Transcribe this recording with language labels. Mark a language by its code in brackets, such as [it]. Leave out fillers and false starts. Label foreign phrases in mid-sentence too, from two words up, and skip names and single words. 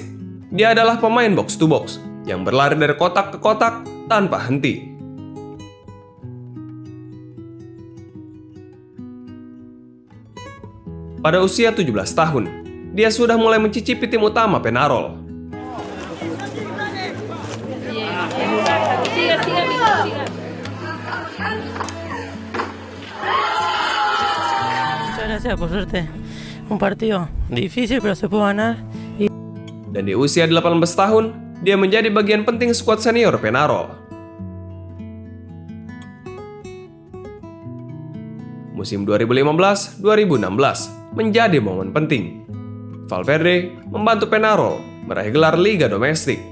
[id] Dia adalah pemain [en] box to box [id] yang berlari dari kotak ke kotak tanpa henti. Pada usia 17 tahun, dia sudah mulai mencicipi tim utama Penarol. [es] Muchas gracias, por suerte. Un partido difícil, pero se puede ganar. [id] Dan di usia 18 tahun, dia menjadi bagian penting skuad senior Penarol. Musim 2015-2016 menjadi momen penting. Valverde membantu Penarol meraih gelar Liga Domestik.